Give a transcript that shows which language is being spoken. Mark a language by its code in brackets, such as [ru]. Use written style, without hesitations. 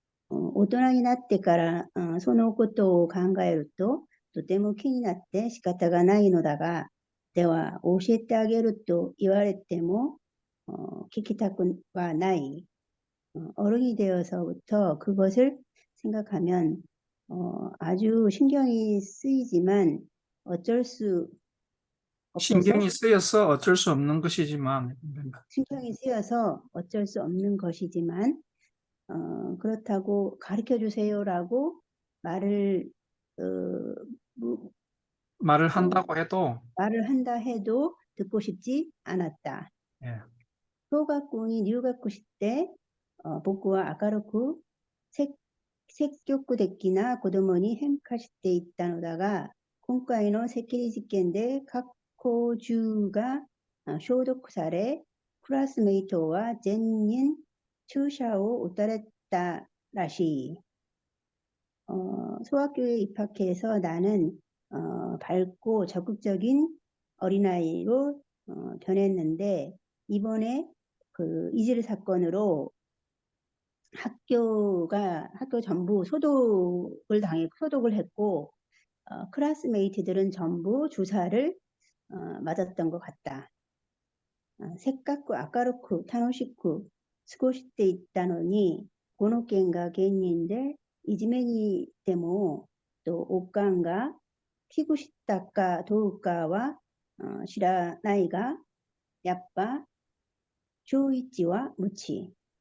[ja] 大人になってから、そのことを考えると、とても気になって仕方がないのだが、では教えてあげると言われても聞きたくはない. [ko] 어른이 되어서부터 그것을 생각하면 아주 신경이 쓰이지만 어쩔 수 없어서 신경이 쓰여서 어쩔 수 없는 것이지만 됩니다. 신경이 쓰여서 어쩔 수 없는 것이지만 그렇다고 가르쳐 주세요라고 말을 말을 한다고 해도 말을 한다 해도 듣고 싶지 않았다. 예. [ja] 小学校に入学して僕は明るく積極的な子供に変化していったのだが、今回の赤痢事件で学校中が消毒され、クラスメイトは全員注射を打たれたらしい. [ko] 소학교에 입학해서 나는 밝고 적극적인 어린아이로 변했는데 이번에 그 이질 사건으로 학교 전부 소독을 했고 클래스메이트들은 전부 주사를 맞았던 것 같다. [ja] せっかく明るく楽しく過ごしていったのに、この件が原因でいじめにでもおかんが危惧したかどうかは知らないが、やっぱ中一は無知.